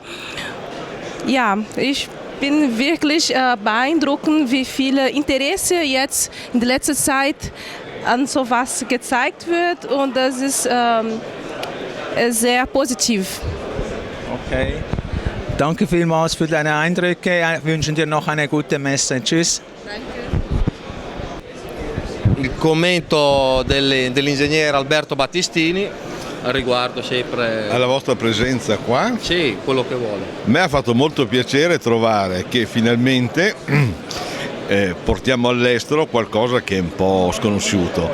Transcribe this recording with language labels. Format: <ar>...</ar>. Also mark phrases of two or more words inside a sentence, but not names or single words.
<de>Ja, ich bin wirklich beeindruckt, wie viel Interesse jetzt in der letzten Zeit an sowas gezeigt wird, und das ist sehr positiv. Okay. Danke vielmals für deine Eindrücke. Wir wünschen dir noch eine gute Messe. Tschüss.</de> <it>Il commento dell'ingegnere Alberto Battistini riguardo sempre alla vostra presenza qua. Sì, quello che vuole. A me ha fatto molto piacere trovare che finalmente portiamo all'estero qualcosa che è un po' sconosciuto.</it>